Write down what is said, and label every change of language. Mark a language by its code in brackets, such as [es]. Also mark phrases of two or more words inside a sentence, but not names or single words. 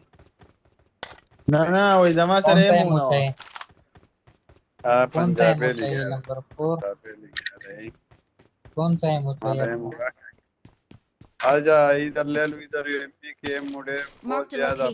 [ps] نه نه وای زما سره یې مو نه [hi] कौन सा है पंजाबी चाहिए नंबर 4 पंजाबी कौन सा है चाहिए आजा इधर ले लो इधर एमपी के मुड़े बहुत ज्यादा